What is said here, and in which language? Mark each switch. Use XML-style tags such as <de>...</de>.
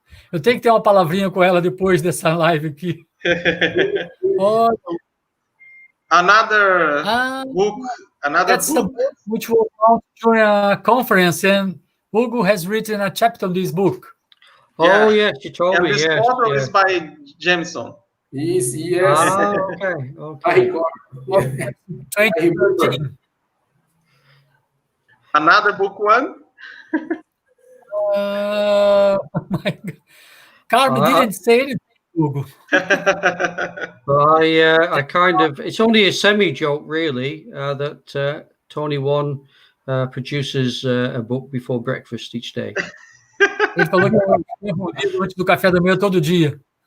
<pt>Eu tenho que ter uma palavrinha com ela depois dessa live aqui.</pt> <en>Another book. That's the book which was launched during a conference, and Hugo has written a chapter on this book. Oh, yes, you told me. This model is by Jémison. Yes. Okay. 2013. Another book one? Oh my God. Carmen didn't say anything, Hugo. I kind of, it's only a semi-joke, really, that Tony Wan produces a book before breakfast each day.</en> <pt>Ele falou que antes do café da manhã todo dia.</pt>